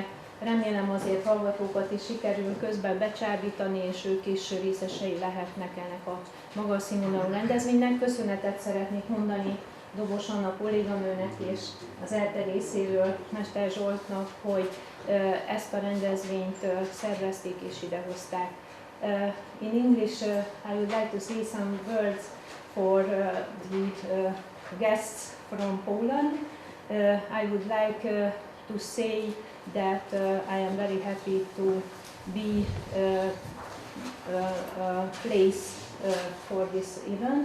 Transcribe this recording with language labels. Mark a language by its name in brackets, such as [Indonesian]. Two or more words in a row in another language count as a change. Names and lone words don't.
[Hungarian] Remélem azért hallgatókat is sikerül közben becsábítani, és ők is részesei lehetnek ennek a magas színvonalú rendezvénynek. Köszönetet szeretnék mondani Dobos Anna kolléganőnek és az ELTE részéről Mester Zsoltnak, hogy ezt a rendezvényt szervezték és idehozták. [English] In English, I would like to say some words for the guests from Poland. I would like to say that I am very happy to be a place for this event.